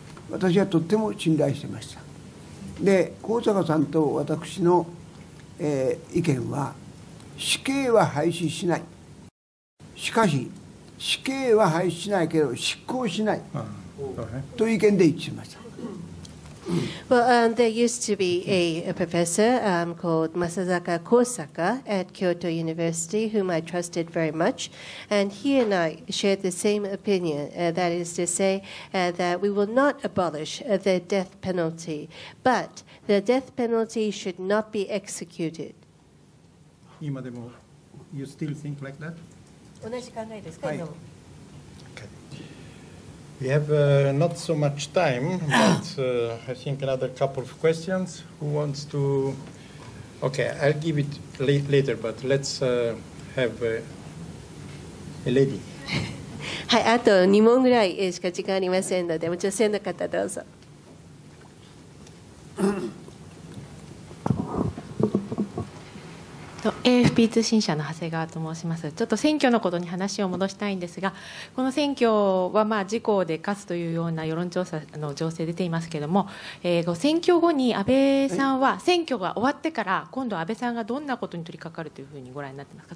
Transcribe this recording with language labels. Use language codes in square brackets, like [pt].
[ja] 私はとっても信頼してました。で、高坂さんと私の、意見は死刑は廃止しない。しかし死刑は廃止しないけど執行しないという意見で一致しました。 [en] Well, there used to be a professor called Masazaka Kosaka at Kyoto University, whom I trusted very much, and he and I shared the same opinion, that is to say that we will not abolish the death penalty, but the death penalty should not be executed. [ja] 今でも [en] you still think like that? [ja] 同じ考えですか、今も。 [en] We have not so much time, but I think another couple of questions. Who wants to? Okay, I'll give it later, but let's have a lady. [ja] はい、あと2問ぐらいしか時間ありませんので、女性の方どうぞ。 AFP 通信社の長谷川と申します。ちょっと選挙のことに話を戻したいんですが、この選挙は自公で勝つというような世論調査の情勢出ていますけれども、選挙後に安倍さんは選挙が終わってから今度安倍さんがどんなことに取り掛かるというふうにご覧になってますか。